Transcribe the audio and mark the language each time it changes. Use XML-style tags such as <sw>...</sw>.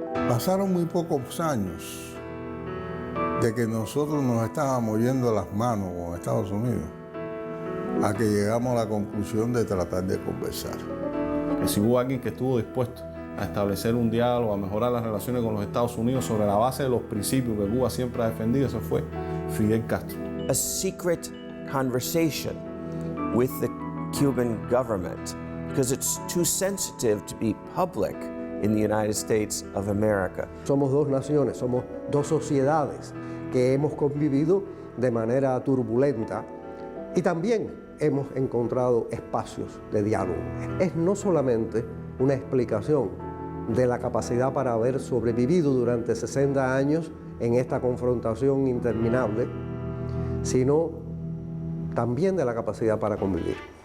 <es>Pasaron muy pocos años de que nosotros nos estábamos yendo las manos con Estados Unidos a que llegamos a la conclusión de tratar de conversar. Que si hubo alguien que estuvo dispuesto a establecer un diálogo, a mejorar las relaciones con los Estados Unidos sobre la base de los principios que Cuba siempre ha defendido, ese fue Fidel Castro.</es> <en>A secret conversation with the Cuban government because it's too sensitive to be public in the United States of America.</en> <es>Somos dos naciones, somos dos sociedades que hemos convivido de manera turbulenta y también hemos encontrado espacios de diálogo. Es no solamente una explicación de la capacidad para haber sobrevivido durante 60 años en esta confrontación interminable, sino también de la capacidad para convivir.</es>